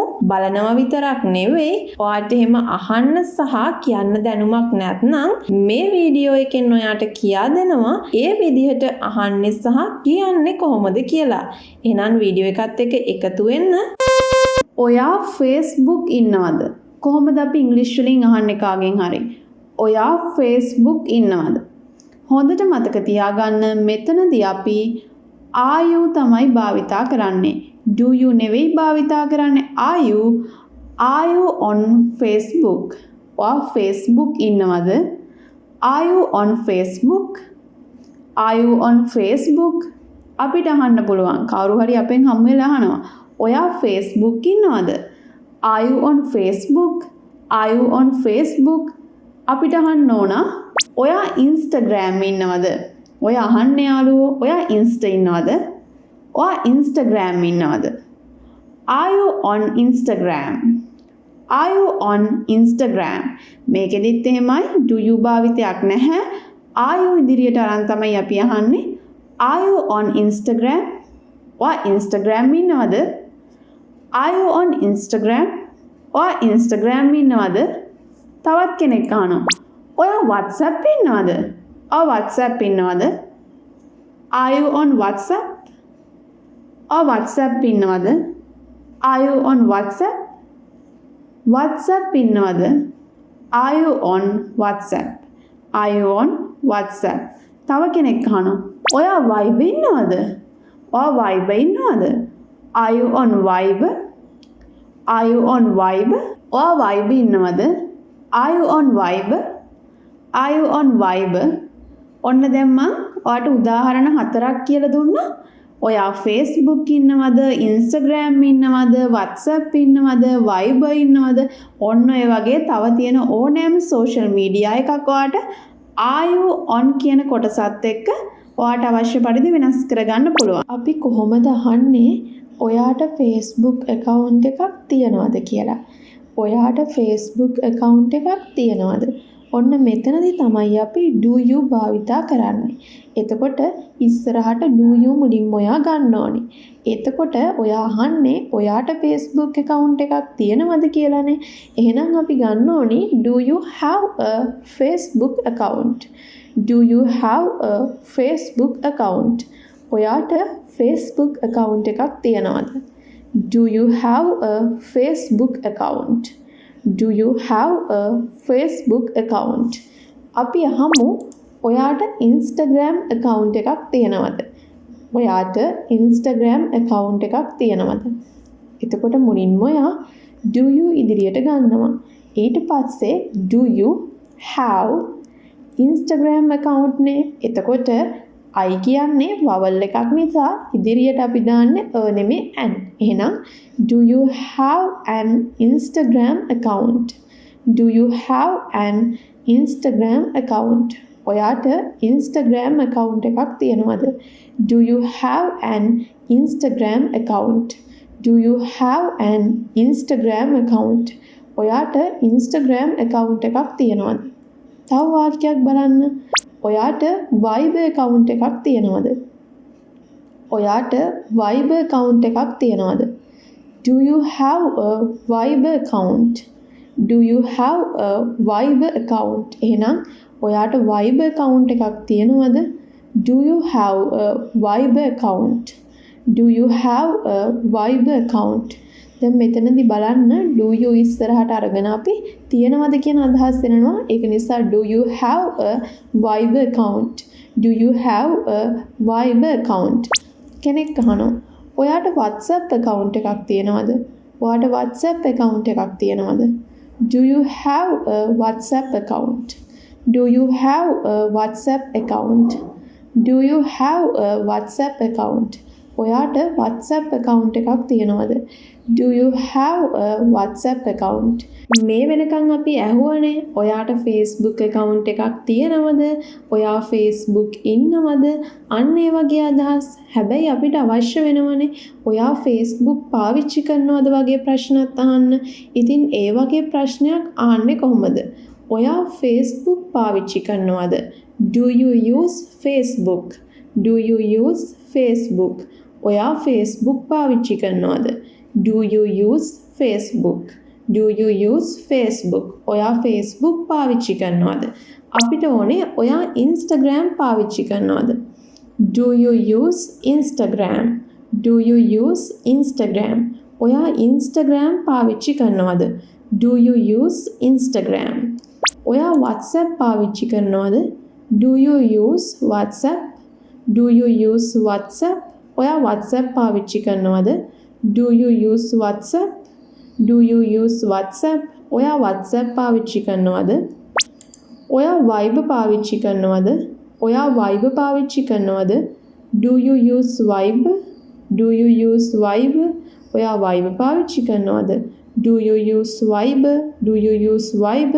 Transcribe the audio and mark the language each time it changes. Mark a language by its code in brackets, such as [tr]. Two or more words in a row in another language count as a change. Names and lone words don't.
[si] බලනවා විතරක් නෙවෙයි ඔයාට එහෙම අහන්න සහ කියන්න දැනුමක් නැත්නම් මේ වීඩියෝ එකෙන් ඔයාට කියා දෙනවා ඒ විදිහට අහන්නේ සහ කියන්නේ කොහොමද කියලා. එහෙනම් වීඩියෝ එකත් එක්ක එකතු වෙන්න. ඔයා Facebook ඉන්නවද? කොහොමද අපි ඉංග්‍රීසි වලින් අහන්නේ කාගෙන් හරි? ඔයා Facebook ඉන්නවද? හොඳට මතක තියාගන්න මෙතනදී අපි [en] are you [si] තමයි භාවිතා කරන්නේ. [en] do you [si] නෙවෙයි භාවිතා කරන්නේ. [en] are you on Facebook? [si] ඔයා Facebook ඉන්නවද? [en] are you on Facebook? are you on Facebook? [si] අපිට අහන්න පුළුවන්. කවුරු හරි අපෙන් හම් වෙලා අහනවා. ඔයා Facebook ඉන්නවද? [en] are you on Facebook? are you on Facebook? [si] අපිට අහන්න ඕන. ඔයා Instagram ඉන්නවද? ඔය අහන්නේ යාළුවෝ. ඔයා Insta ඉන්නවද? ඔයා Instagram ඉන්නවද? [en] are you on Instagram? are you on Instagram? [si] මේකෙදිත් එහෙමයි [en] do you [si] භාවිතයක් නැහැ. [en] are you [si] ඉදිරියට අරන් තමයි අපි අහන්නේ. [en] are you on Instagram? [si] ඔයා Instagram ඉන්නවද? [en] are you on Instagram? [si] ඔයා Instagram ඉන්නවද? තවත් කෙනෙක් අහනවා. ඔයා WhatsApp ඉන්නවද? ඔයා WhatsApp ඉන්නවද? [en] are you on WhatsApp? [si] ඔයා WhatsApp ඉන්නවද? [en] are you on WhatsApp? [si] WhatsApp ඉන්නවද? [en] are you on WhatsApp? are you on WhatsApp? [si] තව කෙනෙක් අහනවා. ඔයා Viber ඉන්නවද? ඔයා Viber ඉන්නවද? [en] are you on Viber? are you on Viber? [si] ඔයා Viber ඉන්නවද? [en] are you on Viber? are you on Viber? [si] ඔන්න දැන් මම ඔයාට උදාහරණ 4ක් කියලා දුන්නා. ඔයා Facebook ඉන්නවද? Instagram ඉන්නවද? WhatsApp ඉන්නවද? Viber ඉන්නවද? ඔන්න ඔය වගේ තව තියෙන ඕනෑම [en] social media [si] එකක් ඔයාට [en] are you on [si] කියන කොටසත් එක්ක ඔයාට අවශ්‍ය පරිදි වෙනස් කරගන්න පුළුවන්. අපි කොහොමද අහන්නේ ඔයාට Facebook account එකක් තියනවද කියලා? ඔයාට Facebook account එකක් තියනවද? ඔන්න මෙතනදී තමයි අපි [en] do you [si] භාවිතා කරන්නේ. එතකොට ඉස්සරහට [en] do you [si] මුලින්ම ඔයා ගන්න ඕනේ. එතකොට ඔයා අහන්නේ ඔයාට Facebook account එකක් තියනවද කියලානේ. එහෙනම් අපි ගන්න ඕනේ [en] do you have a Facebook account? do you have a Facebook account? [si] ඔයාට Facebook account එකක් තියනවද? [en] do you have a Facebook account? do you have a Facebook account? [si] අපි අහමු ඔයාට Instagram account එකක් තියනවද? ඔයාට Instagram account එකක් තියනවද? එතකොට මුලින්ම ඔයා [en] do you [si] ඉදිරියට ගන්නවා. ඊට පස්සේ [en] do you have Instagram account නේ. [si] එතකොට I කියන්නේ vowel එකක් නිසා ඉදිරියට අපි දාන්නේ a නෙමෙයි an. [en] එහෙනම් do you have an Instagram account? do you have an Instagram account? [si] ඔයාට Instagram account එකක් තියනවද? [en] do you have an Instagram account? do you have an Instagram account? [si] ඔයාට Instagram account එකක් තියනවද? තව වාක්‍යයක් බලන්න. ඔයාට Viber account එකක් තියනවද? ඔයාට Viber account එකක් තියනවද? [en] do you have a Viber account? do you have a Viber account? [si] එහෙනම් ඔයාට Viber account එකක් තියනවද? [en] do you have a Viber account? do you have a Viber account? [si] දැන් මෙතනදී බලන්න [en] do you [si] ඉස්සරහට අරගෙන අපි තියනවද කියන අදහස් දෙනවා. ඒක නිසා [en] do you have a Viber account? do you have a Viber account? [si] කෙනෙක් අහනවා ඔයාට WhatsApp account එකක් තියනවද? ඔයාට WhatsApp account එකක් තියනවද? [en] do you have a WhatsApp account? do you have a WhatsApp account? do you have a WhatsApp account? [si] ඔයාට WhatsApp account එකක් තියෙනවද? [en] Do you have a WhatsApp account? [si] මේ වෙනකන් අපි ඇහුවනේ ඔයාට Facebook account එකක් තියෙනවද? ඔයා Facebook ඉන්නවද? අන්න ඒ වගේ අදහස්. හැබැයි අපිට අවශ්‍ය වෙනවනේ ඔයා Facebook පාවිච්චි කරනවද වගේ ප්‍රශ්නත් අහන්න. ඉතින් ඒ වගේ ප්‍රශ්නයක් අහන්නේ කොහොමද? ඔයා Facebook පාවිච්චි කරනවද? [en] Do you use Facebook? Do you use Facebook? [si] ඔයා Facebook පාවිච්චි කරනවද? [en] Do you use Facebook? Do you use Facebook? [si] ඔයා Facebook පාවිච්චි කරනවද? අපිට ඕනේ ඔයා Instagram පාවිච්චි කරනවද? [en] Do you use Instagram? Do you use Instagram? [si] ඔයා Instagram පාවිච්චි කරනවද? [en] Do you use Instagram? [si] ඔයා WhatsApp පාවිච්චි කරනවද? [en] Do you use WhatsApp? Do you use WhatsApp? [si] ඔයා WhatsApp පාවිච්චි කරනවද? [en] Do you use WhatsApp? Do you use WhatsApp? [si] ඔයා WhatsApp පාවිච්චි කරනවද? ඔයා Viber පාවිච්චි කරනවද? ඔයා Viber පාවිච්චි කරනවද? [en] Do you use Viber? Do you use Viber? [si] ඔයා Viber පාවිච්චි කරනවද? [en] Do you use Viber? Do you use Viber?